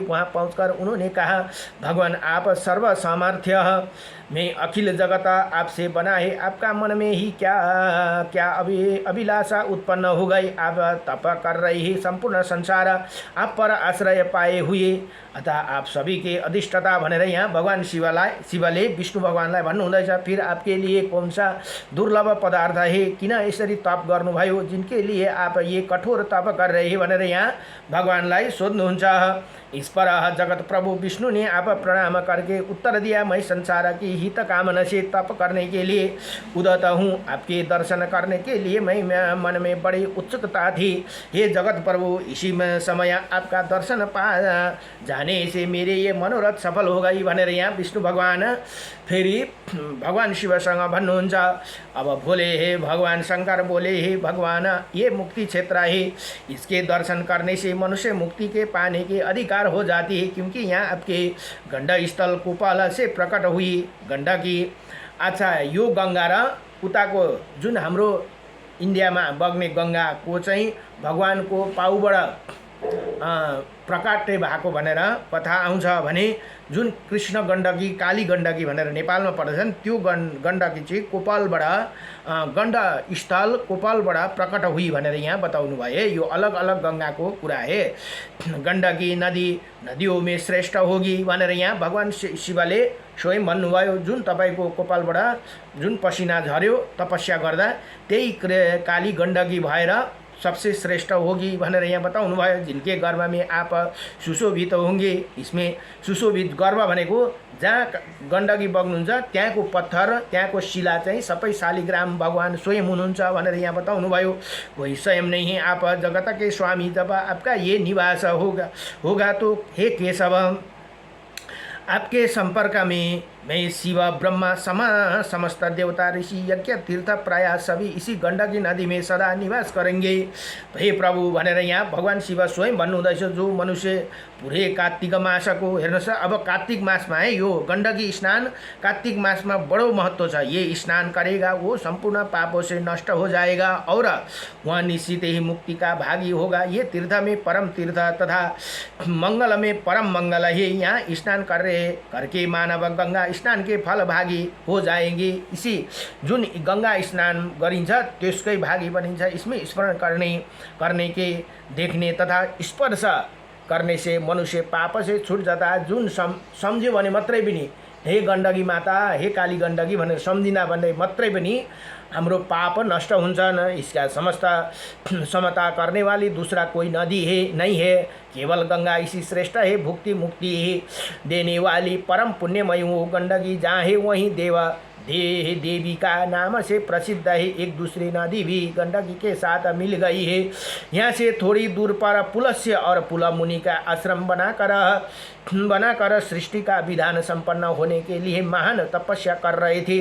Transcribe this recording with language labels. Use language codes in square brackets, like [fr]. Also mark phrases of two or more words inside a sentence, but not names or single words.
[hi] वहाँ पहुंचकर उन्होंने कहा, भगवान आप सर्व सामर्थ्य में अखिल जगत आपसे बना है, आपका मन में ही क्या अभिलाषा उत्पन्न हो गई। आप तप कर रहे हैं, संपूर्ण संसार आप पर आश्रय पाए हुए, अतः आप सभी के अधिष्ठता [ne] भनेर यहाँ भगवान शिवले विष्णु भगवानलाई भन्नुहुँदैछ। [hi] फिर आपके लिए कौन सा दुर्लभ पदार्थ है, [ne] किन यसरी तप गर्नुभयो, [hi] जिनके लिए आप ये कठोर तप कर रहे हैं [ne] भनेर यहाँ भगवानलाई सोध्नुहुन्छ। [hi] इस पर जगत प्रभु विष्णु ने आप प्रणाम करके उत्तर दिया, मैं संसार की हित कामना से तप करने के लिए उदत हूँ। आपके दर्शन करने के लिए मैं मन में बड़ी उत्सुकता थी। हे जगत प्रभु, इसी में समय आपका दर्शन पा जाने से मेरे ये मनोरथ सफल हो गई [ne] भनेर यहाँ विष्णु भगवान फेरि भगवान शिवसँग भन्नुहुन्छ। [hi] अब बोले, हे भगवान शंकर बोले, हे भगवान ये मुक्ति क्षेत्र है, इसके दर्शन करने से मनुष्य मुक्ति के पाने के अधिकार हो जाती है, क्योंकि यहाँ आपके गंडा स्थल कोपल से प्रकट हुई गण्डकी। [ne] अच्छा, यो गंगा र उताको जुन हाम्रो इन्डियामा बग्ने गंगाको चाहिँ भगवानको पाउबाट प्रकाट्य भएको भनेर कथा आउँछ भने जुन कृष्ण गण्डकी काली गण्डकी भनेर नेपालमा पर्दछन् त्यो गण्डकी चाहिँ कोपलबाट गण्ड स्थल कोपलबाट [hi] प्रकट हुई [ne] भनेर यहाँ बताउनु भयो। यो अलग अलग गंगाको कुरा है। गण्डकी [hi] नदियों में श्रेष्ठ होगी [ne] भनेर यहाँ भगवान शिवले स्वयं भन्नुभयो। जुन तपाईको कोपलबाट जुन पसिना झर्यो तपस्या गर्दा त्यही काली गण्डकी भएर [hi] सबसे श्रेष्ठ होगी [ne] भनेर यहाँ बताउनु भयो। [hi] जिनके गर्भ में आप सुशोभित होंगे, [ne] इसमें सुशोभित गर्भ भनेको जहाँ गण्डकी बग्नुहुन्छ त्यहाँको पत्थर त्यहाँको शिला चाहिँ सबै शालिग्राम भगवान स्वयं हुनुहुन्छ भनेर यहाँ बताउनु भयो। [hi] वही स्वयं नहीं है, आप जगत के स्वामी, जब आपका ये निवास होगा तो हे केशव, आपके संपर्क में मैं शिव ब्रह्मा समस्त देवता ऋषि यज्ञ तीर्थ प्राय सभी इसी गण्डकी नदी में सदा निवास करेंगे। [ne] हे प्रभु भनेर यहाँ भगवान शिव स्वयं भन्नुहुँदैछ। जो मनुष्य पुरै कार्तिक मासको हेर्नुहोस्, अब कार्तिक मासमा है यो गण्डकी स्नान कार्तिक मासमा बडो महत्व छ। [hi] ये स्नान करेगा वो संपूर्ण पापों से नष्ट हो जाएगा और वहाँ निश्चित ही मुक्ति का भागी होगा। ये तीर्थ में परम तीर्थ तथा मंगल में परम मंगल है। यहाँ स्नान करके मानव गंगा स्नान के फल भागी हो जाएंगे। [ne] इसी जुन गंगा स्नान गरिन्छ त्यसकै भागी बनिन्छ। [hi] इसमें स्मरण करने के देखने तथा स्पर्श करने से मनुष्य पाप से छुट जाता है। [ne] जुन सम्झ्यो भने मात्रै पनि हे गण्डकी माता, हे काली गण्डकी भनेर सम्झिना भने मात्रै पनि हाम्रो पाप नष्ट हुन्छन्। [hi] इसका समस्त समता करने वाली दूसरा कोई नदी है नहीं है, केवल गंगा इसी श्रेष्ठ है। भुक्ति मुक्ति देने वाली परम पुण्यमय वो गण्डकी जहाँ है वहीं देवी का नाम से प्रसिद्ध है। एक दूसरी नदी भी गंडकी के साथ मिल गई है। यहाँ से थोड़ी दूर पर पुलस्य और पुल मुनि का आश्रम बनाकर सृष्टि का विधान संपन्न होने के लिए महान तपस्या कर रहे थे।